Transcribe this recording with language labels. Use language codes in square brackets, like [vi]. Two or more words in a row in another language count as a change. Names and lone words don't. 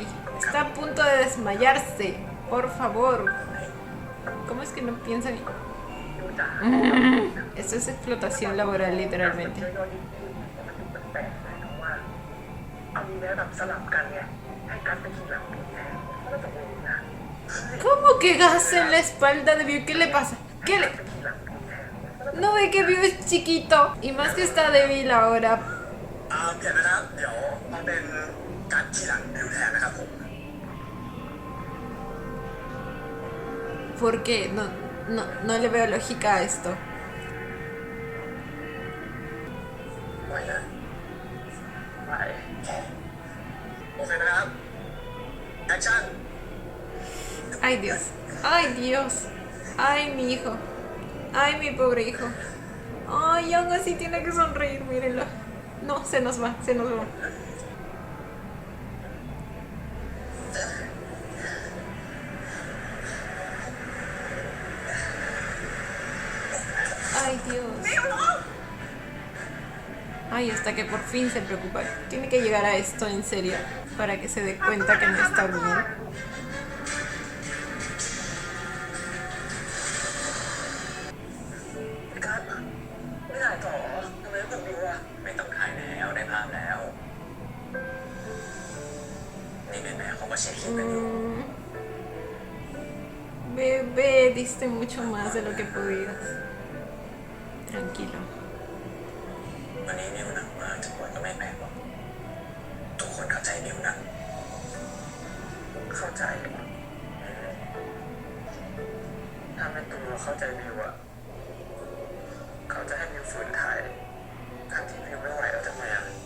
[es] Está a punto de desmayarse. Por favor. ¿Cómo es que no piensan? Esto es explotación laboral, literalmente. [th] เอามีแม่แบบสลับกันไงให้กันไปขี่หลังพี่แทนก็จะงงนะ [es] ¿Cómo que gas en la espalda de View? ¿Qué le pasa? ¿Qué le...? No ve que View es chiquito. Y más que está débil ahora. [th] เดี๋ยวนะครับเดี๋ยวเอาเป็นการขี่หลังบิวแทนนะครับผม [es] ¿Por qué? No le veo lógica a esto. [th] ไหวนะไหวโอเคนะครับแอคชั่น [es] Ay, Dios. Ay, Dios. Ay, mi hijo. Ay, mi pobre hijo. Ay, aún así tiene que sonreír, mírenlo. No, se nos va, se nos va. Ay, Dios. Ay, hasta que por fin se preocupa. Tiene que llegar a esto en serio para que se dé cuenta que no está bien. [th] พี่กัสไม่ถ่ายต่อทำไมต้องบิวอะไม่ต้องถ่ายแล้วได้ภาพแล้ว นี่เป็นแม่เขาก็เช็คคลิปกันอยู่ [es] Bebé, diste mucho más de lo que podías. Tranquilo. [th] วันนี้นิวหนักมากทุกคนก็ไม่แปลกหรอกทุกคนเข้าใจนิวนะเข้าใจถ้าเป็นตัวเข้าใจนิวอะเขาจะให้นิวฝืนถ่ายทั้งที่นิวไม่ไหวแล้วทำไมอะ